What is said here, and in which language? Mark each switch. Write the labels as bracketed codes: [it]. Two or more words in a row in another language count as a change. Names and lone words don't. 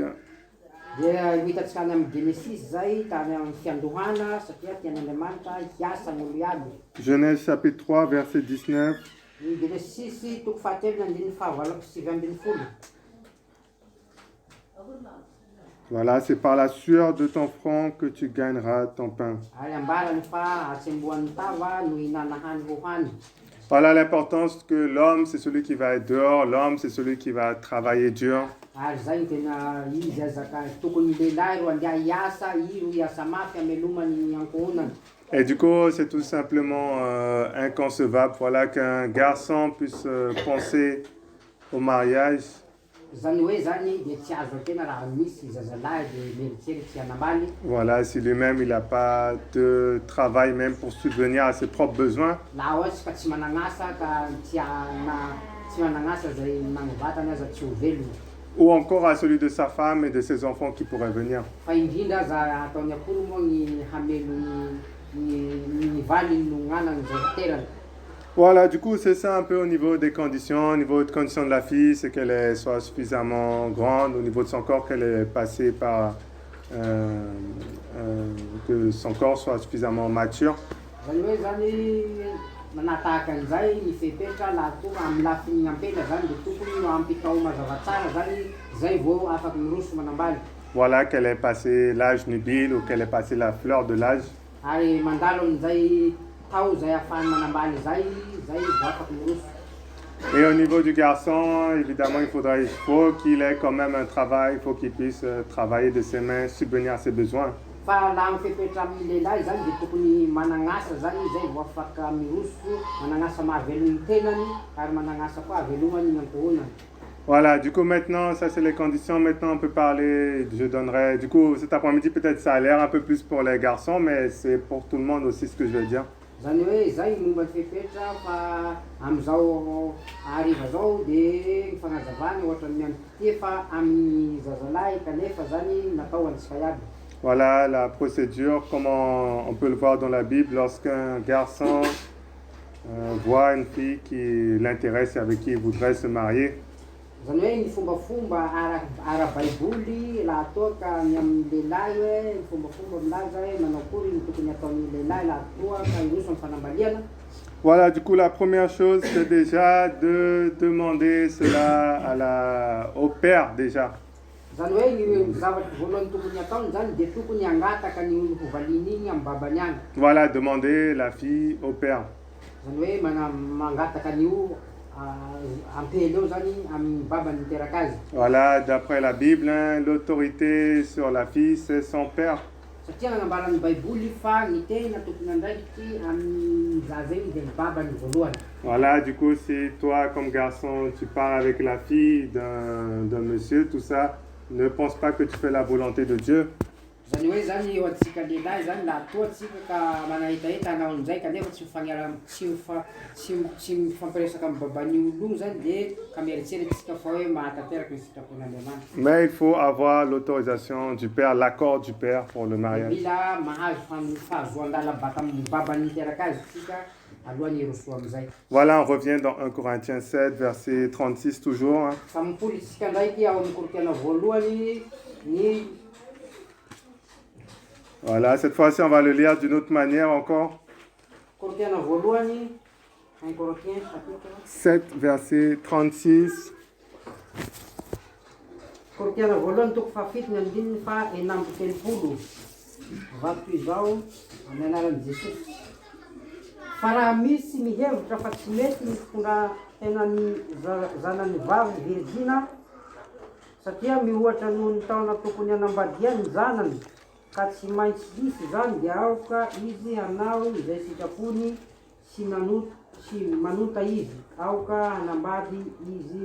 [mg] Dia hitantsika any amin'ny Genesis zay tany amin'ny fiandohana satria tian'Andriamanitra hiasa ny olo iaby. [fr] Genèse chapitre 3, verset 19. [mg] Ny Genesis toko fahatelo andininy fahavalopy sivy ambin'ny folo. [fr] Voilà, c'est par la sueur de ton front que tu gagneras ton pain. [mg] Ary ambarany fa atsembohan'ny tava no hinana hany ho hany. [fr] Voilà l'importance que l'homme, c'est celui qui va être dehors, l'homme, c'est celui qui va travailler dur. [mg] Ary zay tena izy azaka tokony lehilahy ro andeha hiasa, i ro hiasa mafy amelomany ankohonany. [fr] Et du coup, c'est tout simplement inconcevable, voilà, qu'un garçon puisse penser au mariage. [mg] Zany hoe zany de tsy azo tena raha misy zazalahy de meritseritsy hanambaly. [fr] Voilà, si lui-même il n'a pas de travail même pour subvenir à ses propres besoins. [mg] Laha ohatsy ka tsy managnasa ka tsy managnasa zay nagnovatany aza tsy ho velony. [fr] Ou encore à celui de sa femme et de ses enfants qui pourraient venir. [mg] Fa indrindra aza ataony akory moa gny hamelo ny valy no gn'anany zay terany. [fr] Voilà, du coup, c'est ça un peu au niveau des conditions. Au niveau de conditions de la fille, c'est qu'elle soit suffisamment grande. Au niveau de son corps, qu'elle est passée par... que son corps soit suffisamment mature. [mg] Zany hoe zany manatahaka an'izay ny fepetra laha toa amin'ny lafiny ampela zany de tokony ampitao mazava tsara zany zay vao afaky miroso manambaly. [fr] Voilà, qu'elle ait passé l'âge nubile ou qu'elle ait passé la fleur de l'âge. [mg] Ary mandalo an'izay tao zay ahafahany manambaly zay vao afaky miroso. [fr] Et au niveau du garçon, évidemment, il faut qu'il ait quand même un travail, il faut qu'il puisse travailler de ses mains, subvenir à ses besoins. [mg] Fa laha ny fepetra amin'ny lehilahy zany de tokony managnasa zany zay vao afaka miroso, managnasa mahavelogny ny tenany ary managnasa koa havelomany ny ankohonany. [fr] Voilà, du coup maintenant, ça c'est les conditions. Maintenant on peut parler, je donnerai, du coup cet après-midi peut-être ça a l'air un peu plus pour les garçons, mais c'est pour tout le monde aussi ce que je vais dire. [mg] Zany hoe zay momba ny fepetra fa am'izao hariva zao de ny fagnazavany ohatra ny miantokia fa amin'ny zazalahy kanefa zany natao antsika iaby. [fr] Voilà la procédure, comment on peut le voir dans la Bible lorsqu'un garçon voit une fille qui l'intéresse et avec qui il voudrait se marier. [mg] Zany hoe ny fombafomba ara-baiboly laha toa ka ny amin'ny lehilahy hoe ny fombafomba milaza hoe manao akory ny tokony ataon'ny lehilahy laha toa ka hiroso amin'ny fanambaliana. [fr] Voilà, du coup la première chose c'est déjà de demander cela au père déjà. [mg] Zany hoe ny zavatra voalohany tokony ataony zany de tokony angataka ny olo hovaliany igny amin'ny babany agny. [fr] Voilà, demander la fille au père. [mg] Zany hoe mangataka an'io ampely eo zany amin'ny babany miteraka azy. [fr] Voilà, d'après la Bible, hein, l'autorité sur la fille c'est son père. [mg] Satria nanambaran'ny baiboly fa ny tena tokony andraikitry amin'ny zaza igny de ny babany voalohany. [fr] Voilà, du coup si toi comme garçon tu parles avec la fille d'un monsieur, tout ça, ne pense pas que tu fais la volonté de Dieu. [mg] Zany hoe zany eo antsika lehilahy zany laha toa atsika ka manahitahita hanao an'izay kanefa tsy mifampiresaka amin'ny baban'ny olo zany de ka mieritseritsika fa hoe mahatanteraka ny sitrapon'Andriamanitra. [fr] Mais il faut avoir l'autorisation du père, l'accord du père pour le mariage. [mg] Mila mahazo fahazoandala baka amin'ny babany miteraka azy tsika alohan'ny hiroso am'izay. [fr] Voilà, on revient dans 1 Corinthiens 7, verset 36 toujours. Hein. [mg] Fa mipoly tsika ndraiky ao amin'ny Korinthiana voalohany ny [fr] Voilà, cette fois-ci on va le lire d'une autre manière encore. [mg] Korinthiana voalohany 1 [fr] Corinthiens chapitre 7, verset 36. [mg] Korinthiana voalohany toko fahafito ny andininy fa enambo telopolo. Vato izao amin'ny anaran'i Jesosy. Fa raha misy mihevitra fa tsy mety ny fitondra tenany zanany vavy virgina satria mihoatra noho ny taona tokony hanambadiany ny zanany ka tsy maintsy hisy zany de aoka izy hanao izay sitrapony sy manota izy aoka hanambady izy.